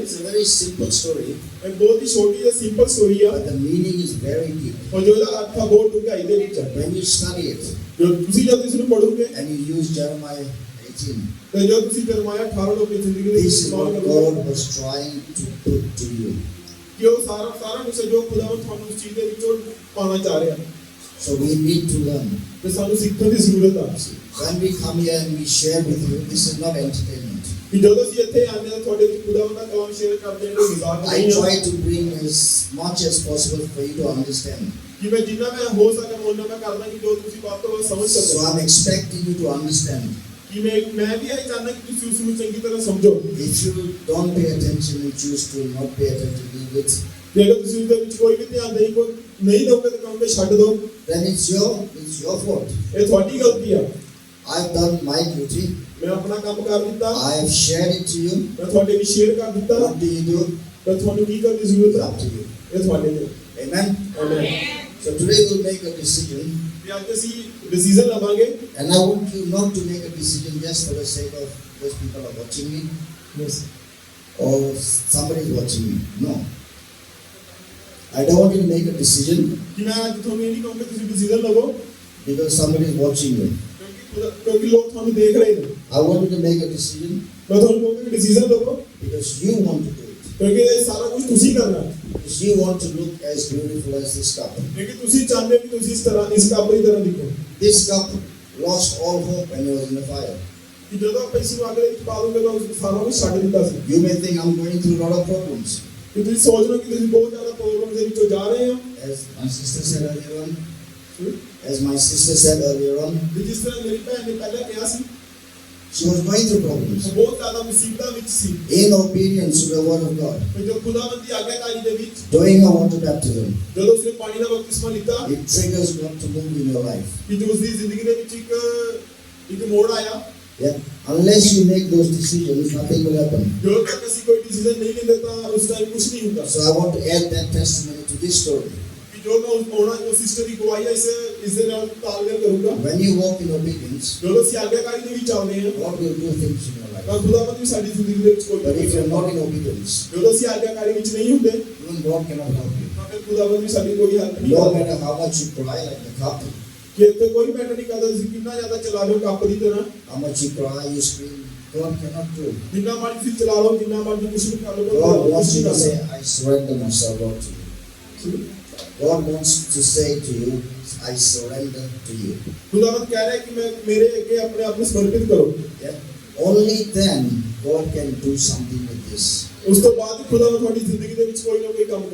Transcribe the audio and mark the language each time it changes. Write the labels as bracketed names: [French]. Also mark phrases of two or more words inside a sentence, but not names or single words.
[English] it's a very simple story, [Punjabi] ਇੱਕ ਬਹੁਤ ਹੀ ਛੋਟੀ ਜਿਹੀ [English] simple story [Punjabi] ਆ। [English] but the meaning is very deep. [Punjabi] ਔਰ ਜੋ ਇਹਦਾ ਅਰਥ ਆ ਬਹੁਤ ਡੂੰਘਾਈ ਦੇ ਵਿੱਚ ਆ। [English] When you study it [Punjabi] ਜੋ ਤੁਸੀਂ ਜਦ ਇਸ ਨੂੰ ਪੜੋਗੇ [English] and you use Jeremiah 18, [Punjabi] ਤੇ ਜੋ ਤੁਸੀਂ ਜਰਮਾਇਆ 18 ਨੂੰ ਆਪਣੀ ਜ਼ਿੰਦਗੀ ਦੇ ਵਿੱਚ [English] this is [Punjabi] ਇਸਤੇਮਾਲ [English] what [Punjabi] ਕਰੋਗੇ [English] God was trying to put to you. [Punjabi] ਕਿ ਉਹ ਸਾਰਾ ਕੁਝ ਜੋ ਖੁਦਾਵੰਦ ਤੁਹਾਨੂੰ ਉਸ ਚੀਜ਼ ਦੇ ਵਿੱਚੋਂ ਪਾਉਣਾ ਚਾਹ ਰਿਹਾ। [English] So we need to learn. [Punjabi] ਤੇ ਸਾਨੂੰ ਸਿੱਖਣ ਦੀ ਜ਼ਰੂਰਤ ਆ। [English] When we come here and we share with you, this is not entertainment. [Punjabi] ਕਿ ਜਦੋਂ ਅਸੀਂ ਇੱਥੇ ਆਉਂਦੇ ਹਾਂ ਤੁਹਾਡੇ ਵਿੱਚ ਖੁਦਾਵੰਦ ਦਾ ਕਲਾਮ ਸ਼ੇਅਰ ਕਰਦੇ ਹਾਂ ਕੋਈ ਮਜ਼ਾਕ [English] I [Punjabi] ਨਹੀਂ [English] try [Punjabi] ਹੈ। [English] to bring as much as possible for you to understand. [Punjabi] ਕਿ ਮੈਂ ਜਿੰਨਾ ਮੈਂ ਹੋ ਸਕਾਂ ਉਹਨਾਂ ਮੈਂ ਕਰਦਾ ਕਿ ਜੋ ਤੁਸੀਂ ਬਾਤ ਤੋਂ ਸਮਝ [English] So [Punjabi] ਸਕੋ। [English] I'm expecting you to understand. [Punjabi] ਕਿ ਮੈਂ ਵੀ ਇਹ ਚਾਹੁੰਦਾ ਕਿ ਤੁਸੀਂ ਉਸ ਨੂੰ ਚੰਗੀ ਤਰ੍ਹਾਂ ਸਮਝੋ। [English] If you don't pay attention and choose to not pay attention, leave it. [Punjabi] ਜੇ ਅਗਰ ਤੁਸੀਂ ਉਸ ਦੇ ਵਿੱਚ ਕੋਈ ਵੀ ਧਿਆਨ ਨਹੀਂ ਦੋਗੇ ਤਾਂ ਕਹੋਗੇ ਛੱਡ ਦਿਓ। [English] Then it's your fault. [Punjabi] ਇਹ ਤੁਹਾਡੀ ਗਲਤੀ ਆ। [English] I've done my duty. [Punjabi] ਮੈਂ ਆਪਣਾ ਕੰਮ ਕਰ ਦਿੱਤਾ। [English] I have shared it to you. [Punjabi] ਮੈਂ ਤੁਹਾਡੇ ਵਿੱਚ ਸ਼ੇਅਰ ਕਰ ਦਿੱਤਾ। [English] What do you do? [Punjabi] ਤਾਂ ਤੁਹਾਨੂੰ ਕੀ ਕਰਨ ਦੀ ਜ਼ਰੂਰਤ [English] It's [Punjabi] ਆ? [English] up to you. [Punjabi] ਇਹ ਤੁਹਾਡੇ ਤੇ। [English] Amen. [Punjabi] ਆਮੇਨ। [English] So today we'll make a decision. [Punjabi] ਤੇ ਅੱਜ ਅਸੀਂ ਡਿਸੀਜਨ ਲਵਾਂਗੇ। [English] And I want you not to make a decision just for the sake of those people are watching me ਯੈਸ। or somebody is watching me. No. I don't want you to make a decision [Punjabi] ਕਿ ਮੈਂ ਅੱਜ ਤੁਹਾਨੂੰ ਇਹ ਨਹੀਂ ਕਹੂੰਗਾ ਤੁਸੀਂ ਡਿਸੀਜਨ ਲਵੋ [English] because somebody is watching you. [Punjabi] ਕਿਉਂਕਿ ਲੋਕ ਤੁਹਾਨੂੰ ਦੇਖ ਰਹੇ ਨੇ। [English] I want you to make a decision [Punjabi] ਮੈਂ ਤੁਹਾਨੂੰ ਕਹੂੰਗਾ ਕਿ ਡਿਸੀਜਨ ਲਵੋ [English] because you want to do it. [Punjabi] ਕਿਉਂਕਿ ਇਹ ਸਾਰਾ ਕੁਝ ਤੁਸੀਂ ਕਰਨਾ ਹੈ। [English] Because you want to look as beautiful as this cup. [Punjabi] ਕਿਉਂਕਿ ਤੁਸੀਂ ਚਾਹੁੰਦੇ ਹੋ ਕਿ ਤੁਸੀਂ ਇਸ ਤਰ੍ਹਾਂ ਇਸ ਕੱਪ ਦੀ ਤਰ੍ਹਾਂ ਦਿਖੋ। [English] This cup lost all hope when it was in the fire. [Punjabi] ਕਿ ਜਦੋਂ ਆਪਾਂ ਇਸ ਨੂੰ ਅੱਗ ਦੇ ਵਿੱਚ ਪਾ ਦੂੰਗੇ ਤਾਂ ਉਸ ਸਾਰਾ ਕੁਝ ਛੱਡ ਦਿੱਤਾ ਸੀ। [English] You may think I'm going through a lot of problems. [Punjabi] ਕਿ ਤੁਸੀਂ ਸੋਚ ਰਹੇ ਹੋ ਕਿ ਤੁਸੀਂ ਬਹੁਤ ਜ਼ਿਆਦਾ ਪ੍ਰੋਬਲਮ ਦੇ ਵਿੱਚੋਂ ਜਾ ਰਹੇ ਹੋ। [English] As my sister said earlier on, [Punjabi] ਕਿ ਜਿਸ ਤਰ੍ਹਾਂ ਮੇਰੀ ਭੈਣ ਨੇ ਪਹਿਲਾਂ ਕਿਹਾ ਸੀ [English] she was going through problems. [Punjabi] ਉਹ ਬਹੁਤ ਜ਼ਿਆਦਾ ਮੁਸੀਬਤਾਂ ਵਿੱਚ ਸੀ। [English] In obedience to the word of God, [Punjabi] ਤੇ ਜੋ ਖੁਦਾਵੰਦ ਦੀ ਆਗਿਆਕਾਰੀ ਦੇ ਵਿੱਚ [English] doing a water baptism, [Punjabi] ਜਦੋਂ ਉਸਨੇ ਪਾਣੀ ਦਾ ਬਪਤਿਸਮਾ ਲਿੱਤਾ [English] it triggers God to move in your life. [Punjabi] ਕਿ ਜੋ ਉਸਦੀ ਜ਼ਿੰਦਗੀ ਦੇ ਵਿੱਚ ਇੱਕ ਮੋੜ ਆਇਆ। [English] Yeah. Unless you make those decisions, nothing will happen. [Punjabi] ਜਦੋਂ ਤੱਕ ਅਸੀਂ ਕੋਈ ਡਿਸੀਜਨ ਨਹੀਂ ਲੈਂਦੇ ਤਾਂ ਉਸ ਟਾਈਮ ਕੁਝ ਨਹੀਂ ਹੁੰਦਾ। [English] So I want to add that testimony to this story. [Punjabi] ਕਿ ਜੋ ਮੈਂ ਉਹ ਸਿਸਟਰ ਦੀ ਗਵਾਹੀ ਹੈ ਇਸ ਦੇ ਨਾਲ ਤਾਲਮੇਲ ਕਰੂੰਗਾ। [English] When you walk in obedience, [Punjabi] ਜਦੋਂ ਅਸੀਂ ਆਗਿਆਕਾਰੀ ਦੇ ਵਿੱਚ ਆਉਂਦੇ ਹਾਂ [English] God will do things in your life. [Punjabi] ਤਾਂ ਖੁਦਾਵੰਦ ਵੀ ਸਾਡੀ ਜ਼ਿੰਦਗੀ ਦੇ ਵਿੱਚ ਕੋਈ [English] But if you're not in obedience, [Punjabi] ਜਦੋਂ ਅਸੀਂ ਆਗਿਆਕਾਰੀ ਵਿੱਚ ਨਹੀਂ ਹੁੰਦੇ [English] even God cannot help you. [Punjabi] ਤਾਂ ਫਿਰ ਖੁਦਾਵੰਦ ਵੀ ਸਾਡੀ ਕੋਈ ਹੈਲਪ ਨਹੀਂ [English] No [Punjabi] ਕਰਦਾ। [English] matter how much you cry like the cup, [Punjabi] ਕਿ ਇੱਥੇ ਕੋਈ ਮੈਟਰ ਨਹੀਂ ਕਰਦਾ ਤੁਸੀਂ ਕਿੰਨਾ ਜ਼ਿਆਦਾ ਚਲਾ ਲਓ ਕੱਪ ਦੀ ਤਰ੍ਹਾਂ। [English] how much you cry, you scream, God cannot do. [Punjabi] ਜਿੰਨਾ ਮਰਜ਼ੀ ਤੁਸੀਂ ਚਲਾ ਲਓ ਜਿੰਨਾ ਮਰਜ਼ੀ ਕੁਝ ਵੀ ਕਰ ਲਓ [English] God wants you to say, I surrender myself, Lord, to you. God wants to say to you, I surrender to you. [Punjabi] ਖੁਦਾਵੰਦ ਕਹਿ ਰਿਹਾ ਕਿ ਮੈਂ ਮੇਰੇ ਅੱਗੇ ਆਪਣੇ ਆਪ ਨੂੰ ਸਮਰਪਿਤ ਕਰੋ। [English] Yeah? Only then God can do something with this. [Punjabi] ਉਸ ਤੋਂ ਬਾਅਦ ਖੁਦਾਵੰਦ ਤੁਹਾਡੀ ਜ਼ਿੰਦਗੀ ਦੇ ਵਿੱਚ ਕੋਈ ਨਾ ਕੋਈ ਕੰਮ